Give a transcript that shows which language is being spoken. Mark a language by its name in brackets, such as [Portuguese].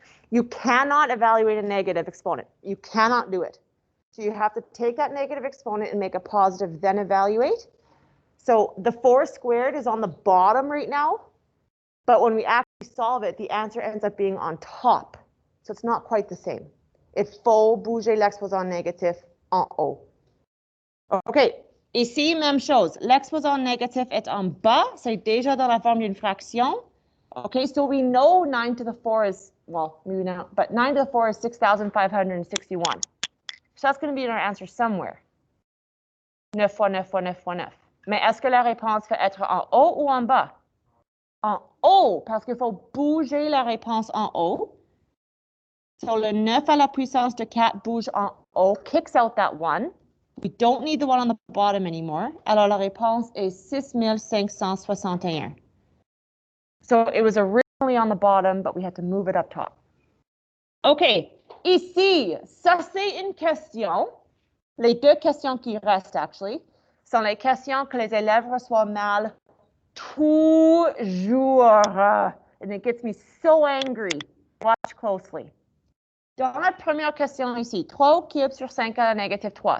[English] You cannot evaluate a negative exponent. You cannot do it. So you have to take that negative exponent and make a positive, then evaluate. So the 4 squared is on the bottom right now, but when we actually solve it, the answer ends up being on top. So it's not quite the same. [French] Il faut bouger l'exposant négatif en haut. OK. Ici, même chose. L'exposant négatif est en bas. C'est déjà dans la forme d'une fraction. [English] OK, so we know 9 to the 4 is, well, maybe not, but 9 to the 4 is 6,561. So that's going to be in our answer somewhere. [French] 9 fois 9 fois 9 fois 9. Mais est-ce que la réponse va être en haut ou en bas? En haut, parce qu'il faut bouger la réponse en haut. So le 9 à la puissance de 4 bouge en haut, [English] kicks out that 1. We don't need the one on the bottom anymore. [French] Alors la réponse est 6561. [English] So it was originally on the bottom, but we had to move it up top. [French] OK, ici, ça c'est une question. Les deux questions qui restent, actually, sont les questions que les élèves reçoivent mal toujours. [English] And it gets me so angry. Watch closely. [French] Dans la première question ici, 3 au cube sur 5 à la négative 3.